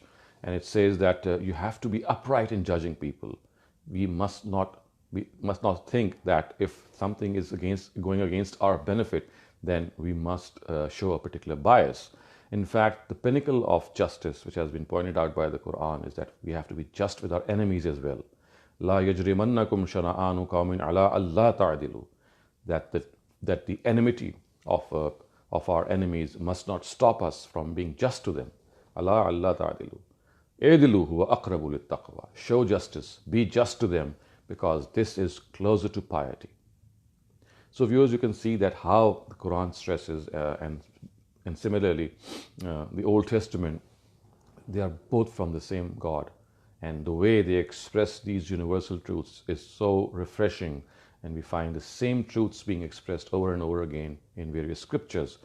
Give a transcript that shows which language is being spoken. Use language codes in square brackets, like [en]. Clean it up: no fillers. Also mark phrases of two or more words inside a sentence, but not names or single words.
[en] And it says that you have to be upright in judging people. We must not think that if something is going against our benefit, then we must show a particular bias. In fact, the pinnacle of justice, which has been pointed out by the Quran, is that we have to be just with our enemies as well. [ar] لا يجرمنكم شنآن قوم على ألا تعدلوا. [en] That the enmity of our enemies must not stop us from being just to them. [ar] على ألا تعدلوا اعدلوا هو أقرب للتقوى. [en] Show justice, be just to them, because this is closer to piety. So viewers, you can see that how the Quran stresses and similarly the Old Testament, they are both from the same God, and the way they express these universal truths is so refreshing, and we find the same truths being expressed over and over again in various scriptures.